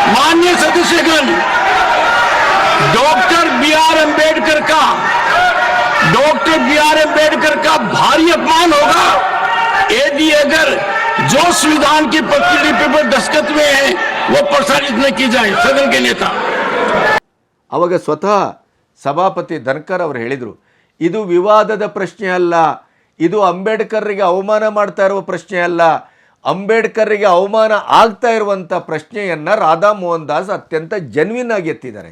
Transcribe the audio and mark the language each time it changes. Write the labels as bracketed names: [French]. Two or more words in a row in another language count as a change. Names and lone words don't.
[Hindi] माननीय सदस्यगण, डॉक्टर बी आर अंबेडकर का भारी अपमान होगा यदि अगर जो संविधान की प्रतिलिपि पर दस्तखत में है वो प्रसारित न की जाए सदन के नेता। [Kannada] ಅವಾಗ ಸ್ವತಃ ಸಭಾಪತಿ ಧನ್ಕರ್ ಅವರು ಹೇಳಿದರು, ಇದು ವಿವಾದದ ಪ್ರಶ್ನೆ ಅಲ್ಲ, ಇದು ಅಂಬೇಡ್ಕರ್ರಿಗೆ ಅವಮಾನ ಮಾಡ್ತಾ ಇರುವ ಪ್ರಶ್ನೆ ಅಲ್ಲ, ಅಂಬೇಡ್ಕರ್ರಿಗೆ ಅವಮಾನ ಆಗ್ತಾ ಇರುವಂಥ ಪ್ರಶ್ನೆಯನ್ನು ರಾಧಾ ಮೋಹನ್ ದಾಸ್ ಅತ್ಯಂತ ಜೆನ್ವಿನ್ ಆಗಿ ಎತ್ತಿದ್ದಾರೆ.